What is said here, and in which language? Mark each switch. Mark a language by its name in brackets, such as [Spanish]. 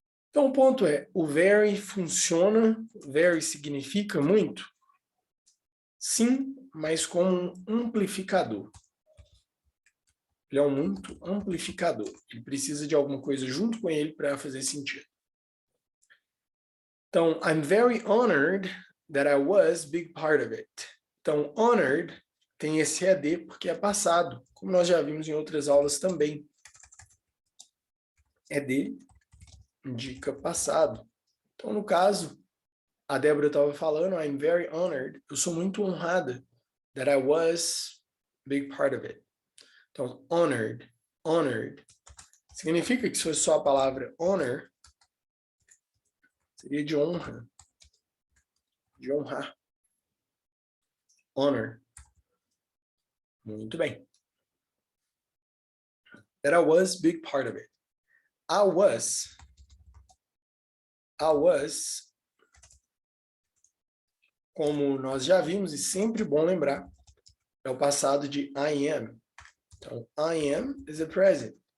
[Portuguese] Então, o ponto é, o very funciona, very significa muito? Sim, mas como um amplificador. Ele é um muito amplificador. Ele precisa de alguma coisa junto com ele para fazer sentido. [English] Então, I'm very honored that I was big part of it. [Portuguese] Então, honored tem esse ED porque é passado, como nós já vimos em outras aulas também. ED indica passado. Então, no caso, a Débora estava falando, [English] I'm very honored. [Portuguese] Eu sou muito honrada [English] that I was big part of it. [Portuguese] Então, honored, honored. Significa que se fosse só a palavra honor, seria de honra. De honrar. Honor. Muito bem. [English] That I was big part of it. [Portuguese] I was, como nós já vimos, e sempre bom lembrar, é o passado de I am. [English] Então, I am is the present.